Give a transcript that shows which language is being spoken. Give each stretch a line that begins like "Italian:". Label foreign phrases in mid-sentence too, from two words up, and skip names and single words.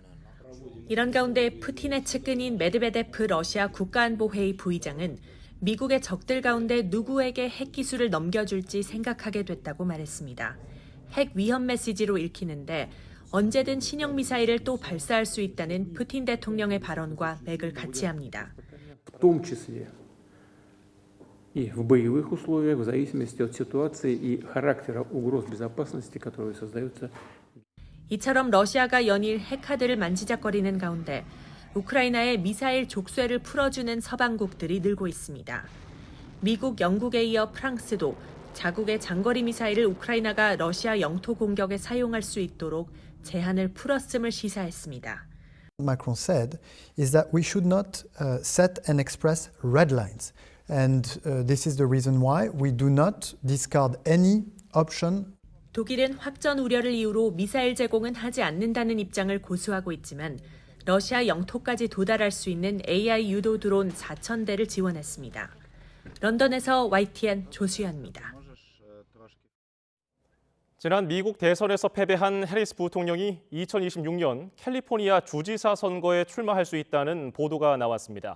Korean: 이런 가운데 푸틴의 측근인 메드베데프 러시아 국가안보회의 부의장은 미국의 적들 가운데 누구에게 핵기술을 넘겨줄지 생각하게 됐다고 말했습니다. 핵 위험 메시지로 읽히는데 언제든 신형 미사일을 또 발사할 수 있다는 푸틴 대통령의 발언과 맥을 같이 합니다.
Russian: В том числе и в боевых условиях, в зависимости от ситуации и характера угроз безопасности, которые создаются.
Korean: 이처럼 러시아가 연일 핵카드를 만지작거리는 가운데 우크라이나의 미사일 족쇄를 풀어주는 서방국들이 늘고 있습니다. 미국, 영국에 이어 프랑스도 자국의 장거리 미사일을 우크라이나가 러시아 영토 공격에 사용할 수 있도록 제한을 풀었음을 시사했습니다.
English: Macron said is that we should not set and express red lines. And this is the reason why we do not discard any option.
Korean: 독일은 확전 우려를 이유로 미사일 제공은 하지 않는다는 입장을 고수하고 있지만 러시아 영토까지 도달할 수 있는 AI 유도 드론 4,000대를 지원했습니다. 런던에서 YTN 조수연입니다. 지난 미국 대선에서 패배한 해리스 부통령이 2026년 캘리포니아 주지사 선거에 출마할 수 있다는 보도가 나왔습니다.